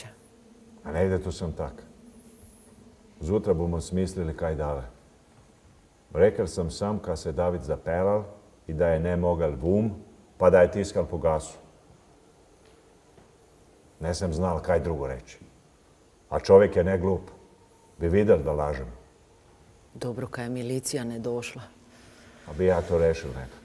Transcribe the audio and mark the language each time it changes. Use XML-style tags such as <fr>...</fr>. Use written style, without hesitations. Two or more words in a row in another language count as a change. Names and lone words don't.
<hr>A ne ide to sam tak. Zjutra bomo smislili kaj dale. Rekel sam sam, ka se David zapelal i da je ne mogal vum, pa da je tiskal po gasu. Ne sam znal kaj drugo reći. A čovjek je ne glup. Bi vidjel da lažem. Dobro kad je milicija ne došla. A bi ja to rešil nekak.</hr>